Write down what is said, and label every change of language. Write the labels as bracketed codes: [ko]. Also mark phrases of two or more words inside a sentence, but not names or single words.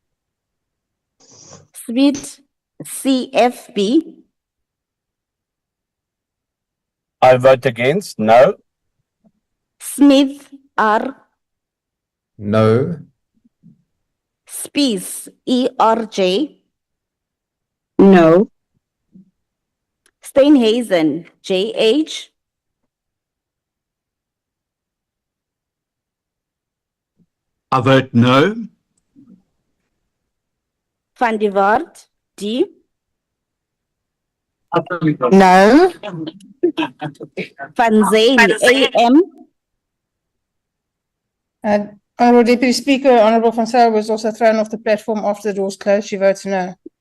[en] Smith, CFB. I vote against. No. Smith, R. No. Spies, ERJ. No. Steinhazen, JH. I vote no. Van der Waard, D. No. Van Zane, AM. Honourable Deputy Speaker, Honourable Van Zyl was also thrown off the platform after the doors closed. She votes no.